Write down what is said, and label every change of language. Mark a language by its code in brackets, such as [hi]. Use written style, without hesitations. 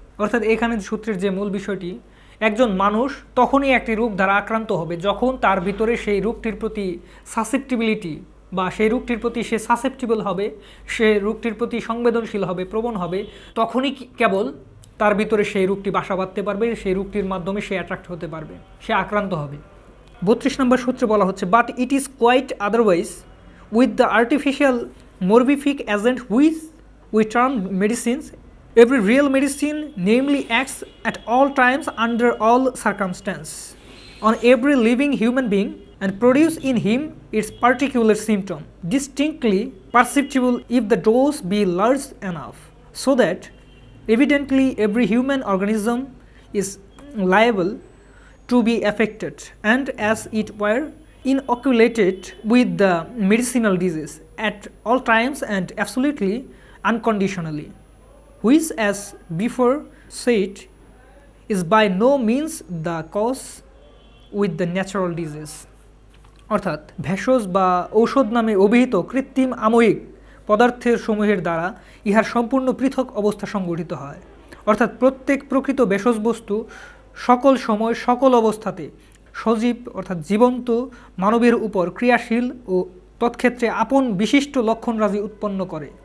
[bn] অর্থাৎ এখানে সূত্রের যে মূল বিষয়টি, একজন মানুষ তখনই একটি রোগ দ্বারা আক্রান্ত হবে যখন তার ভিতরে সেই রোগটির প্রতি সাসেপ্টিবিলিটি বা সেই রোগটির প্রতি সে সাসেপ্টিবল হবে, সে রোগটির প্রতি সংবেদনশীল হবে, প্রবণ হবে, তখনই কেবল তার ভিতরে সেই রোগটি বাসা বাঁধতে পারবে, সেই রোগটির মাধ্যমে সে অ্যাট্রাক্ট হতে পারবে, সে আক্রান্ত হবে। 32 নম্বর সূত্রে বলা হচ্ছে, [en] But it is quite otherwise with the artificial morbific agent which we term medicines. Every real medicine namely acts at all times under all circumstances on every living human being and produce in him its particular symptom, distinctly perceptible if the dose be large enough, so that evidently every human organism is liable to be affected and as it were inoculated with the medicinal disease at all times and absolutely unconditionally, which as before said is by no means the cause with the natural disease। [bn] অর্থাৎ ভেষজ বা ঔষধ নামে অভিহিত কৃত্রিম আময়িক পদার্থের সমূহের দ্বারা ইহার সম্পূর্ণ পৃথক অবস্থা সংগঠিত হয়। অর্থাৎ প্রত্যেক প্রকৃত ভেষজ বস্তু সকল সময় সকল অবস্থাতে সজীব অর্থাৎ জীবন্ত মানবের উপর ক্রিয়াশীল ও তৎক্ষেত্রে আপন বিশিষ্ট লক্ষণরাজি উৎপন্ন করে।